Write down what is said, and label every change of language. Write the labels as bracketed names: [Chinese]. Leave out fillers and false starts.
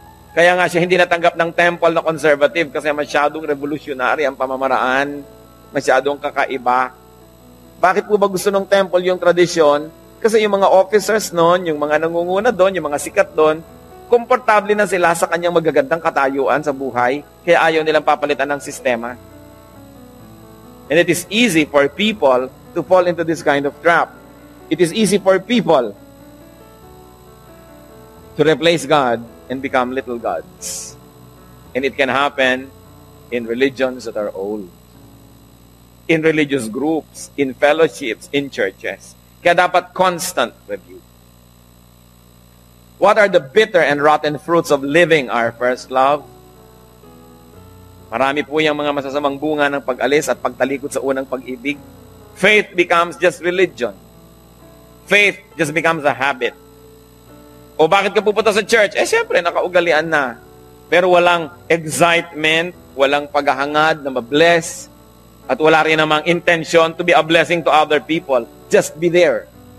[Filipino] Kaya nga siya hindi natanggap ng temple na conservative kasi masyadong revolutionary ang pamamaraan, masyadong kakaiba. Bakit po ba gusto ng temple yung tradisyon? Kasi yung mga officers noon, yung mga nangunguna doon, yung mga sikat doon, komportable na sila sa kanyang magagandang katayuan sa buhay, kaya ayaw nilang papalitan ng sistema. [English] And it is easy for people to fall into this kind of trap. It is easy for people to replace God and become little gods. And it can happen in religions that are old, in religious groups, in fellowships, in churches. [Filipino] Kaya dapat [English] constant review. What are the bitter and rotten fruits of living our first love? [Filipino] Marami po yung mga masasamang bunga ng pag-alis at pagtalikod sa unang pag-ibig. [English] Faith becomes just religion. Faith just becomes a habit. [Filipino] O bakit ka pupunta sa church? Eh, syempre, nakaugalian na. Pero walang excitement, walang paghahangad na mabless, at wala rin namang [English] intention to be a blessing to other people. Just be there.